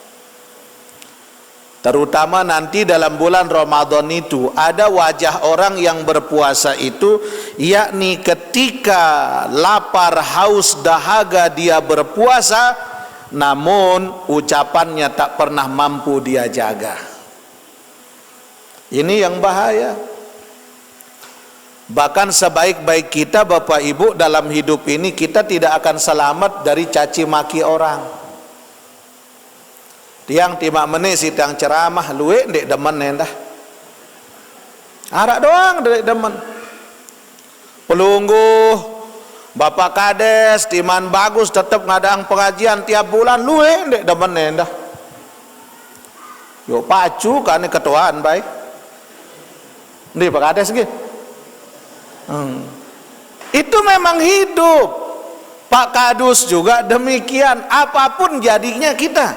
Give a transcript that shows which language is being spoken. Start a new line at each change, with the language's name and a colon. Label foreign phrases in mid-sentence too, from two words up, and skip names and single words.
Indonesian: Terutama nanti dalam bulan Ramadan itu ada wajah orang yang berpuasa itu, yakni ketika lapar, haus, dahaga dia berpuasa, namun ucapannya tak pernah mampu dia jaga. Ini yang bahaya. Bahkan sebaik-baik kita Bapak Ibu dalam hidup ini, kita tidak akan selamat dari caci maki orang.
Sasak: Tiang timak menit sidang ceramah luwe ndek demen endah. Arak doang ndek demen. Pelungguh Bapak Kades timan bagus tetap ngadang pengajian tiap bulan luwe ndek demen endah. Yo pacu kan ketuaan baik.
Indonesian: Ndek Pak Kades gitu. Itu memang hidup. Pak Kadus juga demikian. Apapun jadinya kita.